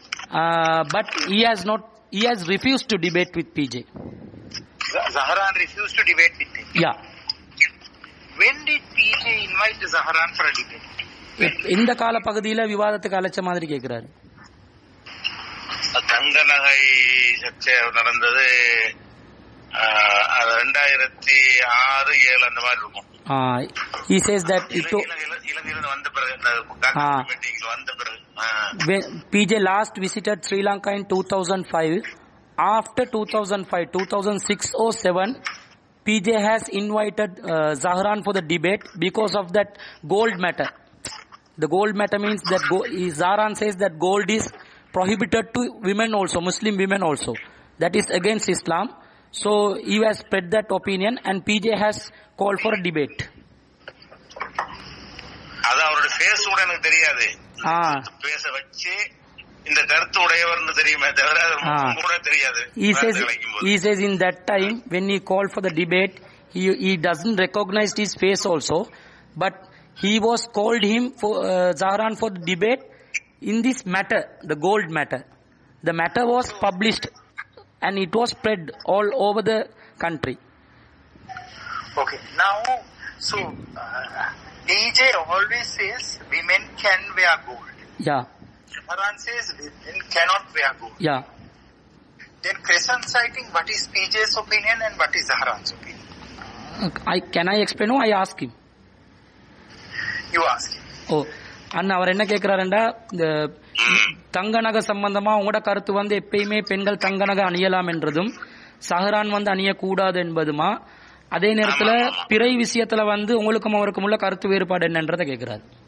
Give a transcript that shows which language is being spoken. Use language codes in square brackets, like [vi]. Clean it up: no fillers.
[en] But he has refused to debate with PJ. Zaharan refused to debate with him? Yeah. When did PJ invite Zaharan for a debate? [ta] இந்த கால பகுதியில விவாதத்துக்கு அழைச்ச மாதிரி கேக்குறாரு. தங்க நகை சர்ச்சை நடந்தது 2006-7 அந்த மாதிரி இருக்கும். [en] He says that [ta] இலங்கையில வந்த பிறகு வந்த பிறகு [en] when PJ last visited Sri Lanka in 2005, after 2006 or 7, PJ has invited Zaharan for the debate because of that gold matter. The gold matter means that Zaharan says that gold is prohibited to women also, Muslim women also. That is against Islam. So he has spread that opinion and PJ has called for a debate. [ta] அது அவரோட face கூட எனக்கு தெரியாது. பேச வச்சு இந்த கருத்து உடையவர்னு தெரியுமே தவிர கூட தெரியாது. [en] He says in that time when he called for the debate, he doesn't recognize his face also, but he was called him for Zaharan for the debate in this matter, the gold matter. The matter was published and it was spread all over the country. Okay, now so PJ always says women can wear gold. Yeah. Zahran says women cannot wear gold. Yeah. Then crescent sighting, what is PJ's opinion and what is Zahran's opinion? Can I explain or I ask him? You ask him. [ta] Oh, அண்ணா அவர் என்ன கேட்கிறாருண்டா, இந்த தங்க நகை சம்பந்தமா உங்களோட கருத்து வந்து எப்பயுமே பெண்கள் தங்க நகை அணியலாம் என்றதும் சஹரான் வந்து அணியக்கூடாது என்பதுமா, அதே நேரத்துல பிறை விஷயத்துல வந்து உங்களுக்கும் அவருக்கும் உள்ள கருத்து வேறுபாடு என்னன்றதை கேட்கிறாரு.